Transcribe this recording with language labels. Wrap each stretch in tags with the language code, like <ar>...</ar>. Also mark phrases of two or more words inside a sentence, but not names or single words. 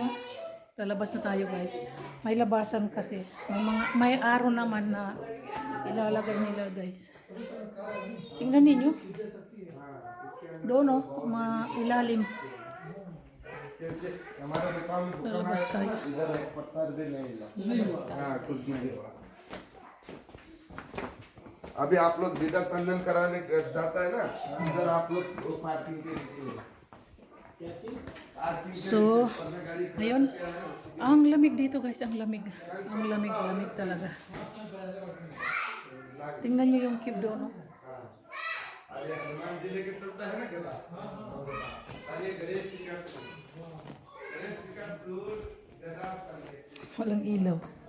<tl>Lalabas na tayo guys. May labasan kasi. May araw naman na ilalagay nila guys. Tingnan ninyo. Doon oh, ilalim. Lalabas tayo.</tl> <hi>अभी आप लोग जिधर चंदन कराने जाता है ना उधर आप लोग पार्किंग के नीचे</hi> <tl>So, ayun. Ang lamig dito guys, ang lamig. Ang lamig talaga. Tingnan nyo yung cube doon, no? Walang ilaw.</tl>